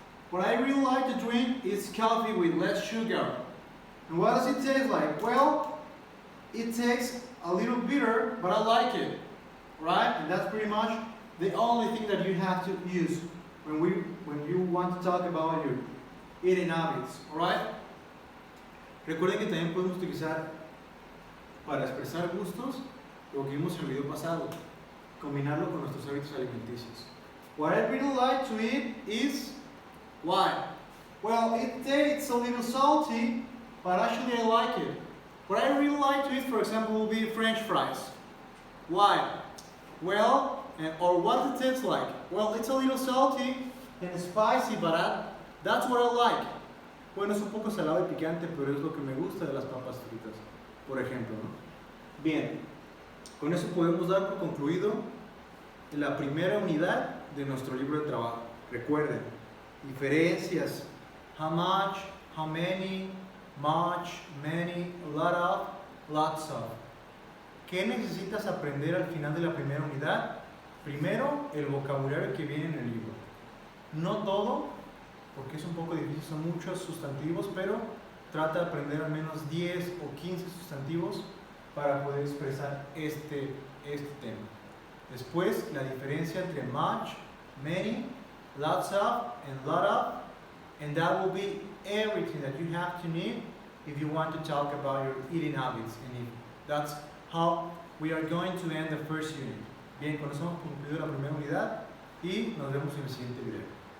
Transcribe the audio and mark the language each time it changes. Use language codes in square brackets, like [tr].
[en] What I really like to drink is coffee with less sugar. And what does it taste like? Well, it tastes a little bitter, but I like it. Right? And that's pretty much the only thing that you have to use when you want to talk about your eating habits. Alright? [es] Recuerden que también podemos utilizar para expresar gustos lo que vimos en el video pasado, combinarlo con nuestros hábitos alimenticios. [en] What I really like to eat is why? Well, it tastes a little salty, but actually I like it. What I really like to eat, for example, will be French fries. Why? Well, or what it tastes like? Well, it's a little salty and spicy, but that's what I like. [es] Bueno, es un poco salado y picante, pero es lo que me gusta de las papas fritas, por ejemplo, ¿no? Bien, con eso podemos dar por concluido la primera unidad de nuestro libro de trabajo. Recuerden, diferencias, how much, how many, much, many, a lot of, lots of. ¿Qué necesitas aprender al final de la primera unidad? Primero, el vocabulario que viene en el libro. No todo, porque es un poco difícil, son muchos sustantivos, pero trata de aprender al menos 10 o 15 sustantivos para poder expresar este tema. Después, la diferencia entre [en] much, many, lots of, and lot of, and that will be everything that you have to need if you want to talk about your eating habits. And if that's how we are going to end the first unit. [es] Bien, con eso hemos concluido la primera unidad y nos vemos en el siguiente video.